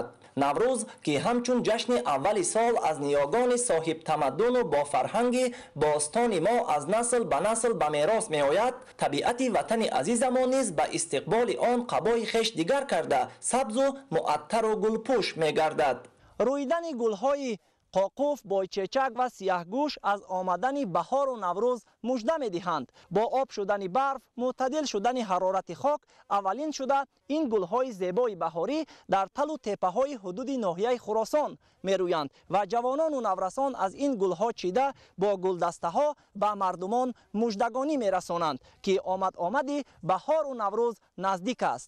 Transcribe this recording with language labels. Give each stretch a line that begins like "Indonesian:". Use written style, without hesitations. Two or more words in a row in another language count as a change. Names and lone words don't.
Tajik: наврӯз ки ҳамчун ҷашни аввали сол аз ниёгони соҳибтамаддуну бофарҳанги бостони мо аз насл ба насл ба мерос меояд, табиати ватани азизамон низ ба истиқболи он қабои хеш дигар карда сабзу муаттару гулпӯш мегардад. рӯйдани гулҳои қоқуф, бойчечак ва сияҳгӯш аз омадани баҳору наврӯз
Persian: مژده می‌دهند. با آب شدن برف، معتدل شدن حرارت خاک، اولین شده این گل‌های زیبای بهاری در تل و تپه‌های حدود ناحیه خراسان می‌رویند و جوانان و نورسان از این گل‌ها چیده با گلدسته‌ها به مردمان مژدگانی می‌رسانند که آمدی بهار و نوروز نزدیک است.